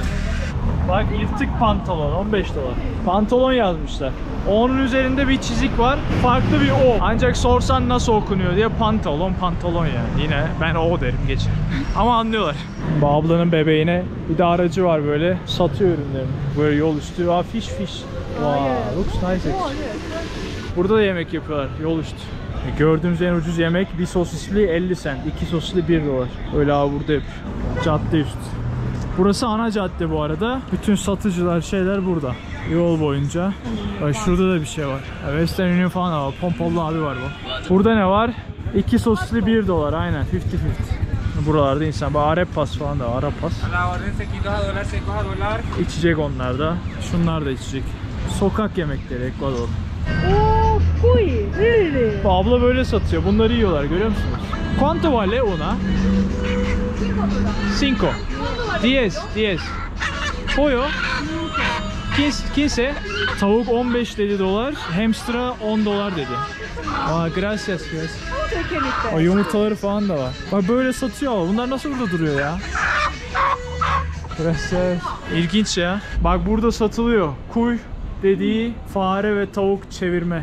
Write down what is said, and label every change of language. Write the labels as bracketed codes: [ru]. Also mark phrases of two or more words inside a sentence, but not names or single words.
[tr] Bak yırtık pantolon 15 dolar. Pantolon yazmışlar. O'nun üzerinde bir çizik var. Farklı bir O. Ancak sorsan nasıl okunuyor diye pantolon yani. Yine ben O derim geçer. Ama anlıyorlar. Bu ablanın bebeğine bir de aracı var böyle. Satıyor ürünlerini. Böyle yol üstü. Aa fish. [en] Wow, looks nice. [tr] Burada da yemek yapıyorlar yol üstü. Gördüğümüz en ucuz yemek bir sosisli 50 cent. 2 sosisli 1 dolar. Öyle abi burada yapıyor. Cadde üstü. Burası ana cadde bu arada. Bütün satıcılar şeyler burada. Yol boyunca. Bak şurada da bir şey var. Western Union falan var. Pompalı abi var bu. Burada ne var? 2 sosisli 1 dolar aynen. 50-50. Buralarda insan. Bak Arepas falan da var. Arepas. İçecek onlar da. Şunlar da içecek. Sokak yemekleri Ekvador. [en] Oh, cuy, really? [tr] Bu abla böyle satıyor. Bunları yiyorlar görüyor musunuz? [es] ¿Cuánto vale una? 5. 10. Pollo. [tr] 15 tavuk 15 dedi dolar, hamster'a 10 dolar dedi. [es] Aa, gracias. [tr] O yumurtaları falan da var. Bak böyle satıyor. Bunlar nasıl burada duruyor ya? Gracias. İlginç ya. Bak burada satılıyor. Kuy dediği fare ve tavuk çevirme.